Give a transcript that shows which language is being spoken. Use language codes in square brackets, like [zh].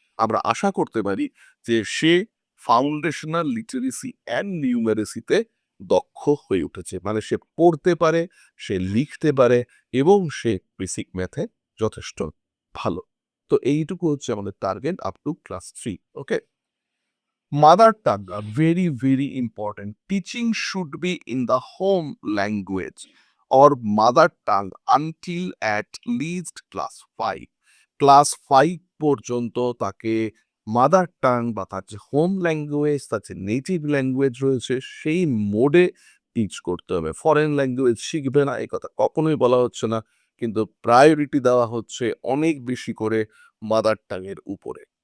[bn] আমরা আশা করতে পারি যে সে ফাউন্ডেশনাল লিটারেসি অ্যান্ড নিউমেরেসিতে দক্ষ হয়ে উঠেছে, মানে সে পড়তে পারে, সে লিখতে পারে, এবং সে বেসিক ম্যাথে যথেষ্ট ভালো। তো এইটুকু হচ্ছে আমাদের target up to class 3। [en] Okay, mother tongue are very very important. Teaching should be in the home language or mother tongue until at least class 5। [bn] Class 5 পর্যন্ত তাকে মাদার টাং বা তার যে হোম ল্যাঙ্গুয়েজ, তার যে নেটিভ ল্যাঙ্গুয়েজ রয়েছে সেই মোডে টিচ করতে হবে। ফরেন ল্যাঙ্গুয়েজ শিখবে না এই কথা কখনোই বলা হচ্ছে না, কিন্তু প্রায়োরিটি দেওয়া হচ্ছে অনেক বেশি করে মাদার টাং এর উপরে।